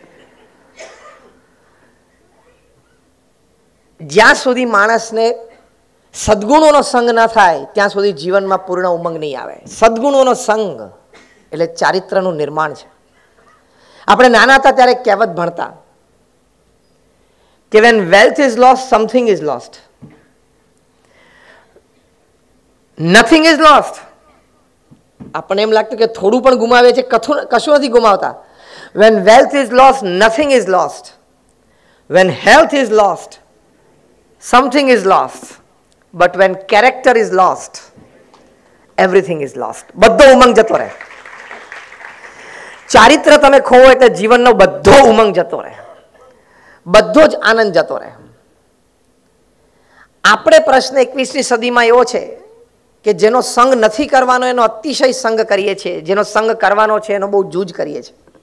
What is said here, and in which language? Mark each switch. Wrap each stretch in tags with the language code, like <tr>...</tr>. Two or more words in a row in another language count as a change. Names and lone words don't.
<gu>જ્યાં સુધી માણસને સદગુણોનો સંગ ના થાય ત્યાં સુધી જીવનમાં પૂર્ણ ઉમંગ નહીં આવે. સદગુણોનો સંગ એટલે ચારિત્રનું નિર્માણ છે. આપણે નાના હતા ત્યારે કહેવત ભણતા કે</gu> <en>when wealth is lost, something is lost. Nothing is lost.</en> <gu>આપણને એમ લાગતું કે થોડું પણ ગુમાવે છે, કશું નથી ગુમાવતા.</gu> <en>When wealth is lost, nothing is lost. When health is lost, something is lost. But when character is lost, everything is lost.</en> <gu>બધો ઉમંગ જતો રહે. ચારિત્ર તમે ખોવો એટલે જીવનનો બધો ઉમંગ જતો રહે, બધો જ આનંદ જતો રહે. આપણે પ્રશ્ન 21મી સદીમાં એવો છે કે જેનો સંગ નથી કરવાનો એનો અતિશય સંગ કરીએ છીએ, જેનો સંગ કરવાનો છે એનો બહુ જૂજ કરીએ છીએ.</gu>